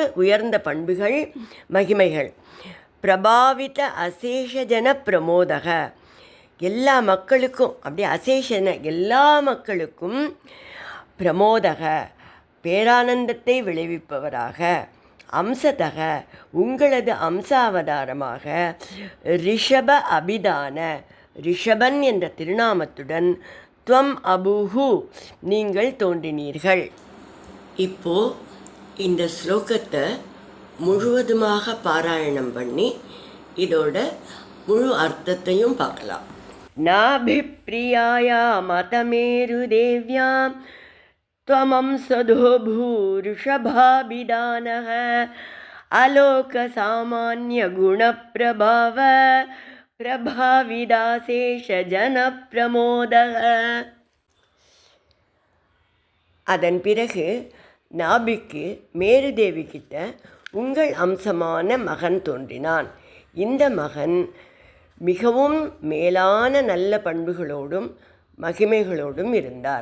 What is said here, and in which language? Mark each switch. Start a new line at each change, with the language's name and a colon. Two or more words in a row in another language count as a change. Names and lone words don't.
Tamil: உயர்ந்த பண்புகள் மகிமைகள்,
Sanskrit: प्रभावित अशेषजन प्रमोदक
Tamil: எல்லா மக்களுக்கும் அப்படியே அசேஷன எல்லா மக்களுக்கும் பிரமோதக பேரானந்தத்தை விளைவிப்பவராக, அம்சதக உங்களது அம்சாவதாரமாக,
Sanskrit: ऋषभ अभिधान
Tamil: ரிஷபன் என்ற திருநாமத்துடன்,
Sanskrit: त्वम् अभूः
Tamil: நீங்கள் தோன்றினீர்கள். இப்போ இந்த ஸ்லோகத்தை முழுவதுமாக பாராயணம் பண்ணி இதோட முழு அர்த்தத்தையும் பார்க்கலாம்.
Sanskrit: नाभिप्रियाया मतमेरु देव्याम् त्वमं सदो भूऋषभाभिधानः अलोकसामान्यगुणप्रभाव प्रभाविदाशेषजनप्रमोदः.
Tamil: அதன் பிறகு நாபிக்கு மேருதேவி கிட்ட உங்கள் அம்சமான மகன் தோன்றினான். இந்த மகன் மிகவும் மேலான நல்ல பண்புகளோடும் மகிமைகளோடும் இருந்தார்.